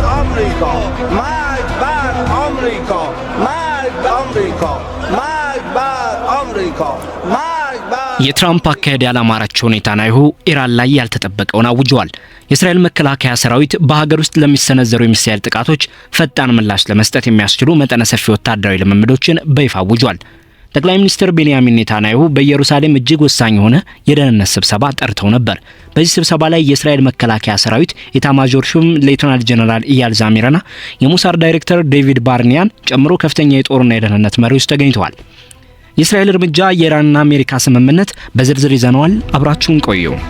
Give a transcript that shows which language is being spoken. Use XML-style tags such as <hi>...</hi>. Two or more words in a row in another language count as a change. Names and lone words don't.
<fa>آمریکا مرگ بر آمریکا مرگ بر آمریکا مرگ بر آمریکا مرگ بر</fa> <am>የትራምፕ አካሄድ ያላማራቸው ኔታንያሁ ኢራን ላይ ያልተጠበቀውን አውጀዋል። የእስራኤል መከላከያ ሰራዊት በሀገር ውስጥ ለሚሰነዘሩ የሚሳኤል ጥቃቶች ፈጣን ምላሽ ለመስጠት የሚያስችሉ መጠነ ሰፊ ወታደራዊ ልምምዶችን በይፋ አውጇል። ጠቅላይ ሚኒስትር ቤንያሚን ኔታንያሁ በኢየሩሳሌም እጅግ ወሳኝ የሆነ የደህንነት ስብሰባ ጠርተው ነበር። በዚህ ስብሰባ ላይ የእስራኤል መከላከያ ሰራዊት ኤታማዦር ሹም ሌተናል ጀነራል ኢያል ዛሚርና የሙሳድ ዳይሬክተር ዴቪድ ባርኒያን ጨምሮ ከፍተኛ የጦርና የደህንነት መሪዎች ተገኝተዋል። የእስራኤል እርምጃ የኢራንና አሜሪካ ስምምነት በዝርዝር ይዘነዋል። አብራችሁን ቆዩ።</am>